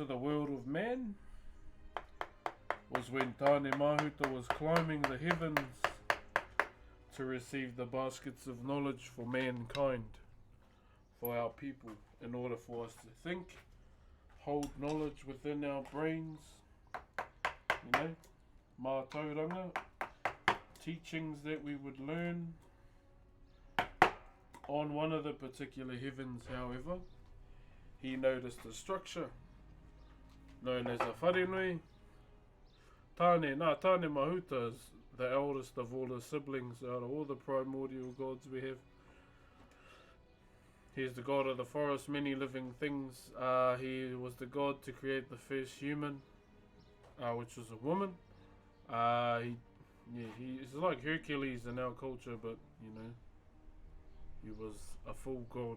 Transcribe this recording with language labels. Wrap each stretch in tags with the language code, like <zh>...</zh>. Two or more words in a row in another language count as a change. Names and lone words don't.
<en>the world of man, was when Tāne Mahuta was climbing the heavens to receive the baskets of knowledge for mankind, for our people, in order for us to think, hold knowledge within our brains, you know, mātauranga, teachings that we would learn. On one of the particular heavens, however, he noticed a structure known as a wharenui. Tāne Mahuta is the eldest of all the siblings out of all the primordial gods we have. He is the god of the forest, many living things. He was the god to create the first human, which was a woman. He's like Hercules in our culture, but you know, he was a full god.</en>